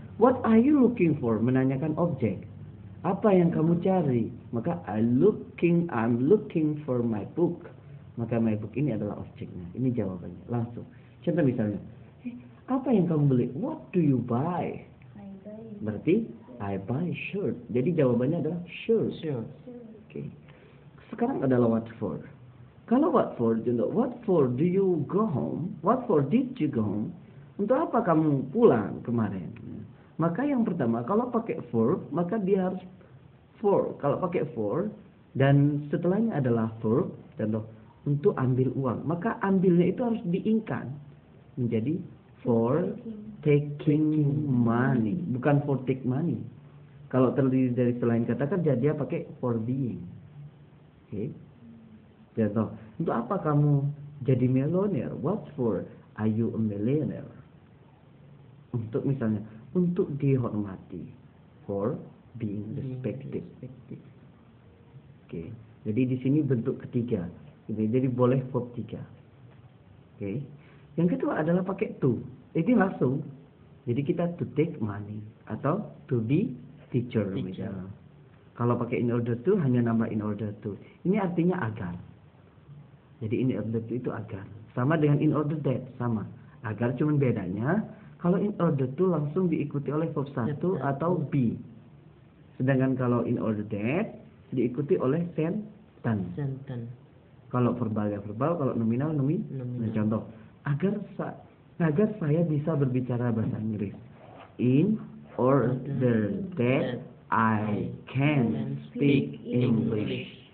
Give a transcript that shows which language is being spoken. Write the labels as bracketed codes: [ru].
[en] What are you looking for? [id] Menanyakan objek. Apa yang kamu cari? Maka [en] I'm looking for my book. [id] Maka my book ini adalah objeknya. Ini jawabannya langsung. Contoh misalnya, apa yang kamu beli? [en] What do you buy? [id] Berarti [en] I buy shirt. [id] Jadi jawabannya adalah shirt. Oke. Sekarang adalah what for. Kalau [en] what for, what for do you go home? What for did you go home? [id] Untuk apa kamu pulang kemarin? Maka yang pertama, kalau pakai verb, maka dia harus for. Kalau pakai for, dan setelahnya adalah verb, contoh, untuk ambil uang. Maka ambilnya itu harus diingkan. Menjadi [en] for taking money. [id] Bukan [en] for take money. [id] Kalau terdiri dari selain kata kerja, dia pakai for being. Oke. Contoh, untuk apa kamu jadi millionaire? [en] What for are you a millionaire? [id] Untuk misalnya, untuk dihormati. [en] For being respected. Oke. [id] Jadi di sini bentuk ketiga. Jadi boleh verb 3. Oke. Yang kedua adalah pakai to. Ini langsung. Jadi kita [en] to take money [id] atau [en] to be teacher [id] misalnya. Kalau pakai in order to hanya nambah in order to. Ini artinya agar. Jadi in order to itu agar. Sama dengan in order that, sama. Agar cuman bedanya kalau in order to langsung diikuti oleh verb 1 atau be. Sedangkan kalau in order that diikuti oleh sentence. Kalau verbal ya verbal, kalau nominal nominal. Nah, contoh, agar saya bisa berbicara bahasa Inggris. [en] In order that I can speak English.